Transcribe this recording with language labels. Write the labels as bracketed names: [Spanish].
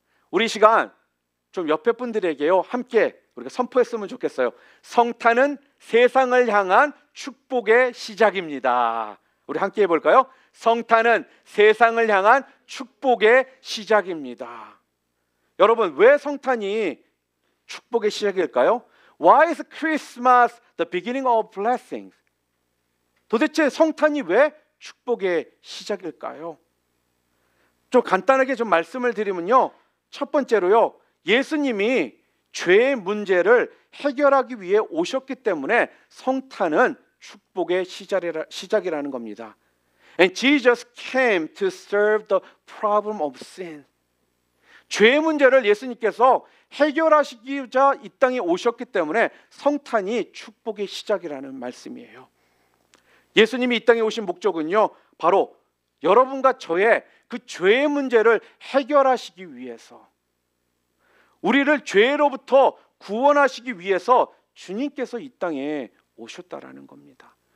[Korean] 우리 시간 좀 옆에 분들에게요, 함께 우리가 선포했으면 좋겠어요. 성탄은 세상을 향한 축복의 시작입니다. 우리 함께 해볼까요? 성탄은 세상을 향한 축복의 시작입니다. 여러분, 왜 성탄이 축복의 시작일까요? [English] Why is Christmas the beginning of blessings? [Korean] 도대체 성탄이 왜 축복의 시작일까요? 좀 간단하게 좀 말씀을 드리면요, 첫 번째로요, 예수님이 죄의 문제를 해결하기 위해 오셨기 때문에 성탄은 축복의 시작이라는 겁니다. [English] And Jesus came to serve the problem of sin. [Korean] 죄의 문제를 예수님께서 해결하시기자 이 땅에 오셨기 때문에 성탄이 축복의 시작이라는 말씀이에요. 예수님이 이 땅에 오신 목적은요, 바로 여러분과 저의 그 죄의 문제를 해결하시기 위해서, 우리를 죄로부터 구원하시기 위해서 주님께서 이 땅에 오셨다라는 겁니다.